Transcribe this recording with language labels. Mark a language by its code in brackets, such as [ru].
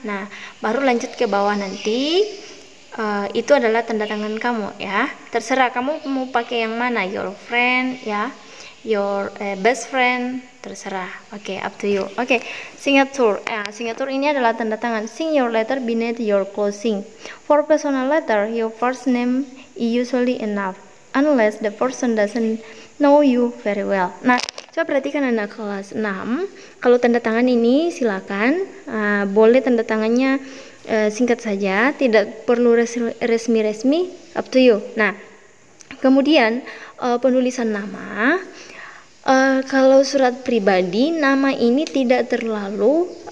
[id] Nah, baru lanjut ke bawah nanti. Itu adalah tanda tangan kamu ya. Terserah kamu mau pakai yang mana, [en] your friend [id] ya, [en] your best friend, [id] terserah. Oke, [en] up to you. [id] Oke, signature. Signature ini adalah tanda tangan. [en] Sign your letter beneath your closing. For personal letter, your first name is usually enough, unless the person doesn't know you very well. [id] Nah, coba perhatikan anak kelas 6. Kalau tanda tangan ini silakan, boleh tanda tangannya singkat saja, tidak perlu resmi-resmi, [en] up to you. [id] Nah, kemudian penulisan nama, kalau surat pribadi nama ini tidak terlalu